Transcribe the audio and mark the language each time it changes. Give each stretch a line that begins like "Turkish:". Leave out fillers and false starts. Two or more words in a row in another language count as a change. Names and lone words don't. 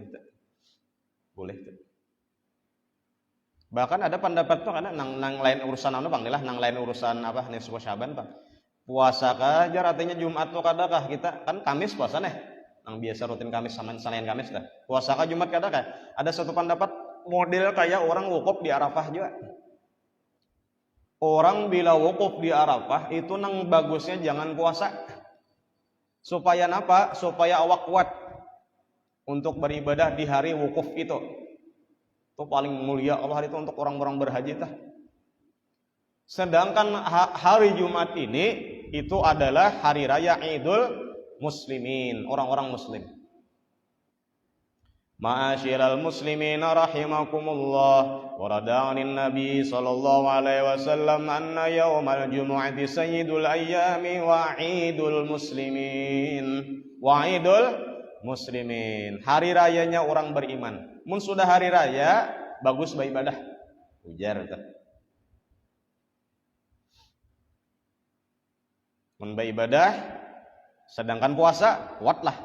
Indonesian: Boleh.
Banjar: Bahkan ada pendapat tuh karena nang lain urusan anu Bang, nang lain urusan apa nisfu Sya'ban Bang.
Indonesian: Puasa kajar artinya Jumat tuh kadakah kita kan Kamis puasa nih. Nang biasa rutin Kamis sama Senin Kamis dah. Puasa ka Jumat kadakah? Ada satu pendapat model kayak orang wukuf di Arafah juga.
Banjar: Orang bila wukuf di Arafah itu nang bagusnya jangan puasa.
Indonesian: Supaya apa? Supaya awak kuat untuk beribadah di hari wukuf itu. Itu paling mulia Allah itu untuk orang-orang berhaji tah. Sedangkan hari Jumat ini itu adalah hari raya
Arabic: عيد المسلمين,
Indonesian: orang-orang muslim.
Arabic: معاشر المسلمين رحمكم الله ورد عن النبي صلى الله عليه وسلم أن يوم الجمعة سيد الأيام وعيد المسلمين. وعيد المسلمين,
Indonesian: hari rayanya orang beriman.
Banjar: Mun sudah hari raya bagus beribadah. Ujar tuh. Mun beribadah sedangkan puasa kuatlah.